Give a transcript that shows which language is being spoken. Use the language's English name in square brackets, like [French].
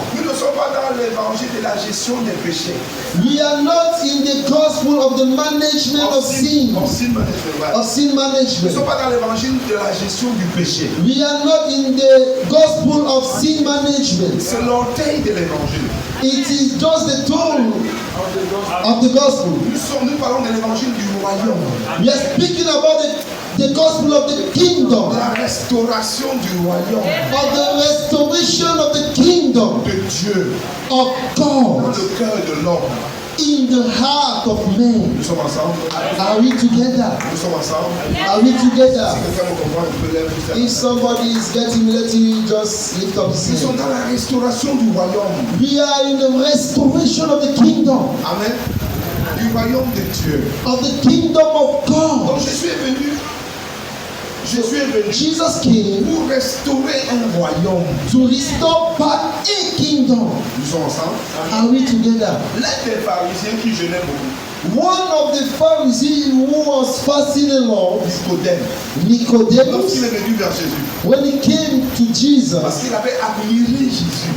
[French] Nous ne sommes pas dans l'évangile de la gestion des péchés. [English] We are not in the gospel of the management of sin. Of sin management. Ouais. Of sin [French] Nous ne [English] management. [French] sommes pas dans l'évangile de la gestion du péché. [English] We are not in the gospel of sin management. [French] C'est l'orteil de l'évangile. [English] It is just the tool of the gospel. [French] Nous parlons de l'évangile du royaume. [English] We are speaking about the gospel of the kingdom. [French] La restauration du royaume. [English] Of the restoration of the kingdom [French] De Dieu. [English] of [French] Dans [English] God [French] le cœur de l'homme. [English] in the heart of man. [French] Nous sommes ensemble. [English] Are we together? [French] Nous sommes ensemble. [English] Are we together? [French] Si quelqu'un me comprend, il peut lever sa main. [English] If somebody is getting me, let me just lift up his [French] Nous sommes [English] hand. [French] dans la restauration du royaume. [English] We are in the restoration of the kingdom, [French] Amen. Du royaume de Dieu. [English] of the kingdom of God. [French] Donc Jésus est venu [English] Jesus came [French] pour restaurer un royaume. [English] to restore back a kingdom. [French] Nous sommes ensemble. [English] Are we together? [French] L'un des pharisiens qui jeûnait beaucoup, [English] One of the Pharisees who was fasting along, [French] Nicodème, [English] Nicodemus, [French] lorsqu'il est venu vers Jésus, [English] when he came to Jesus, [French] parce qu'il avait admiré Jésus,